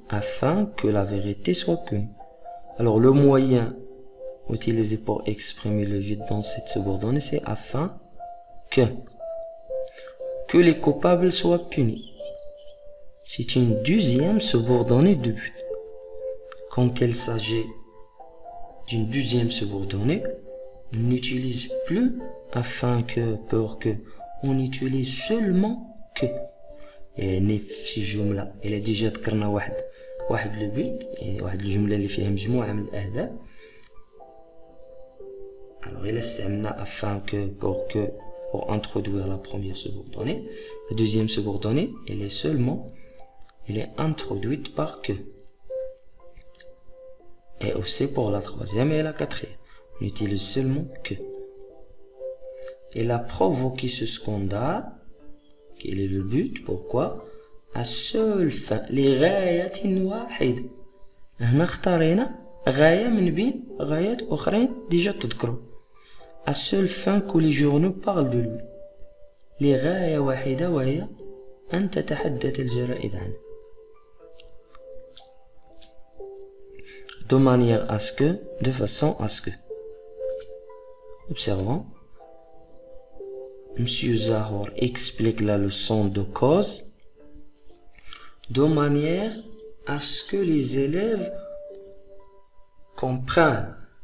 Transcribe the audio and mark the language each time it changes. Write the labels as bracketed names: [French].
[French] Afin que la vérité soit connue. Alors le moyen utilisé pour exprimer le but dans cette subordonnée, c'est afin que les coupables soient punis. C'est une deuxième subordonnée de but. Quand il s'agit d'une deuxième subordonnée, on n'utilise plus afin que, pour que, on utilise seulement que. [Arabic] يعني في جملة إلا ديجا ذكرنا واحد لو بوت، يعني واحد الجملة اللي فيها مجموعة من الأهداف. [French] Alors [Arabic] إلا استعملنا [French] afin que pour introduire la première subordonnée, la deuxième subordonnée elle est introduite par que. Et aussi pour la troisième et la quatrième, on utilise seulement que. Elle a provoqué ce scandale. Quel est le but? Pourquoi? À seule fin [Arabic] لغاية واحدة. هنا اختارينا غاية من بين غايات أخرين ديجا تذكروا. [French] À seule fin que les journaux parlent de lui. [Arabic] لغاية واحدة وهي أن تتحدث الجرائد عنه. [French] De manière à ce que, de façon à ce que. Observons. Monsieur Zahor explique la leçon de cause de manière à ce que les élèves comprennent.